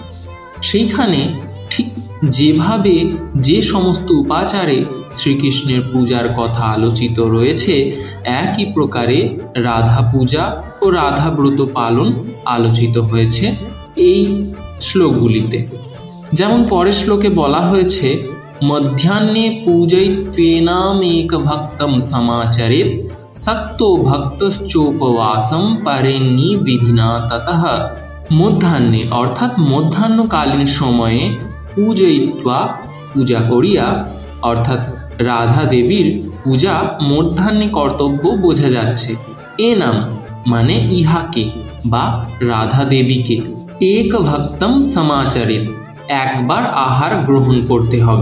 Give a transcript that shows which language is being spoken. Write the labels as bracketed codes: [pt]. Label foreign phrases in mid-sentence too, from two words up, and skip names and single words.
[bn] সেইখানে ঠিক যেভাবে যে সমস্ত উপাচারে শ্রীকৃষ্ণের পূজার কথা আলোচিত রয়েছে, একই প্রকারে রাধা পূজা ও রাধা ব্রত পালন আলোচিত হয়েছে এই শ্লোকগুলিতে। যেমন পরের শ্লোকে বলা হয়েছে, [sa] মধ্যাহ্নে পূজয়িত্বেনামেক ভক্তম সমাচরেৎ सक्तो भक्तश्चोपवासम परेन्नी विधिना ततः। [bn] মধ্যাহ্নে অর্থাৎ মধ্যাহ্নকালীন সময়ে পূজয়িত্বা পূজা করিয়া, অর্থাৎ রাধা দেবীর পূজা মধ্যাহ্নে কর্তব্য বোঝা যাচ্ছে। এ নাম মানে ইহাকে বা রাধা দেবীকে, [sa] এক ভক্তম সমাচরেৎ [bn] একবার আহার গ্রহণ করতে হবে।